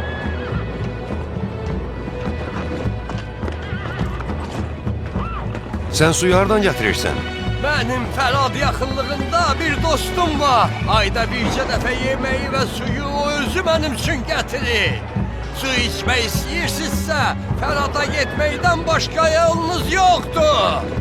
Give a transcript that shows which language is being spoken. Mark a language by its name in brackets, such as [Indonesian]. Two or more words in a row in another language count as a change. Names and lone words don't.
[Azerbaijani] Sən suyu hardan gətirirsən? Benim Ferad yaxınlığında bir dostum var. Ayda bircə dəfə [Turkish] yemeği ve suyu [Azerbaijani] o özü [Turkish] benim için getirir. [Azerbaijani] Su içmək istəyirsinizsə, Ferada getməkdən [Turkish] başka yolunuz yoktur.